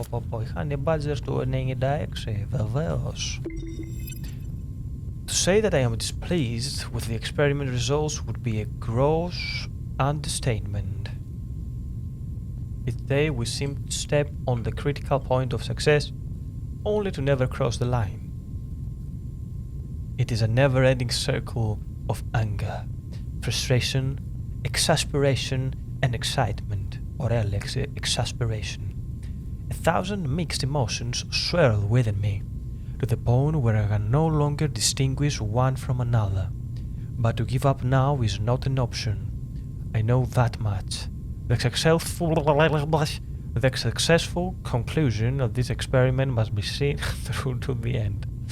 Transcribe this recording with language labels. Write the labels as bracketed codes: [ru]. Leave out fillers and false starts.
[el] Οι Honey Badgers του 96, βεβαίως. [en] To say that I am displeased with the experiment results would be a gross understatement. Each day we seem to step on the critical point of success, only to never cross the line. It is a never-ending circle of anger, frustration, exasperation and excitement. [el] Ωραία λέξη, exasperation. [en] 1,000 mixed emotions swirl within me, to the point where I can no longer distinguish one from another. But to give up now is not an option. I know that much. The successful conclusion of this experiment must be seen through to the end.